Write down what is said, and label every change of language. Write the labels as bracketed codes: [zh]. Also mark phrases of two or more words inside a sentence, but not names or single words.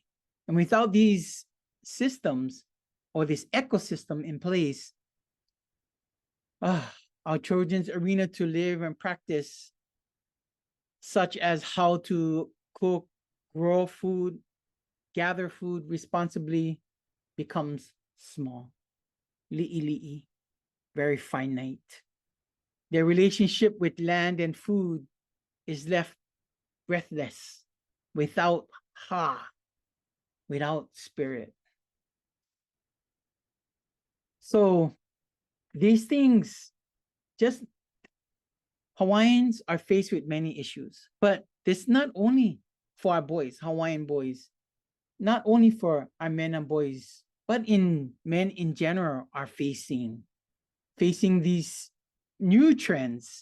[en] And without these systems or this ecosystem in place, our children's arena to live and practice, such as how to cook, grow food, gather food responsibly, becomes small, liʻiliʻi, very finite. Their relationship with land and food is left breathless, without without spirit. So these things, just Hawaiians are faced with many issues, but this not only for our boys, Hawaiian boys, not only for our men and boys, but men in general are facing these new trends.